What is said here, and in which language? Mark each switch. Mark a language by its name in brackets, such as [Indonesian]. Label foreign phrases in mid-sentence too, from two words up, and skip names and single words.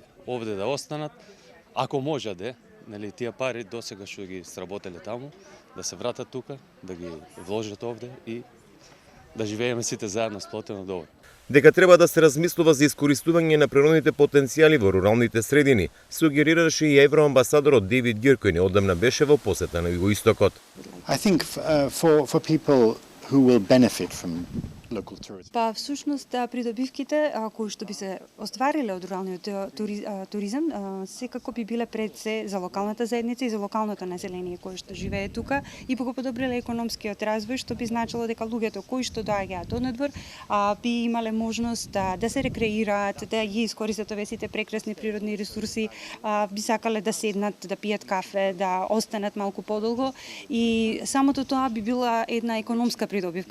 [Macedonian] Овде да останат, ако може тие пари досега што ги сработеле таму, да се вратат тука, да ги вложат овде и да живееме сите заедно сплотено добро. Дека треба да се размислува за искористување на природните потенцијали во руралните средини, сугерираше и евроамбасадорот Дейвид Гир, кој неодамна беше во посета на Југоистокот. [English] I think for people who will benefit from local tourism. [Macedonian] Па всушност придобивките кои што би се оствариле од руралниот туризам секако би биле пред се за локалната заедница и за локалното население кое што живее тука и би го подобриле економскиот развој, што би значило дека луѓето кои што доаѓаат однадвор би имале можност да се рекреираат, да ги искористат овие сите прекрасни природни ресурси, би сакале да седнат, да пијат кафе, да останат малку подолго и самото тоа би била една економска придобивка.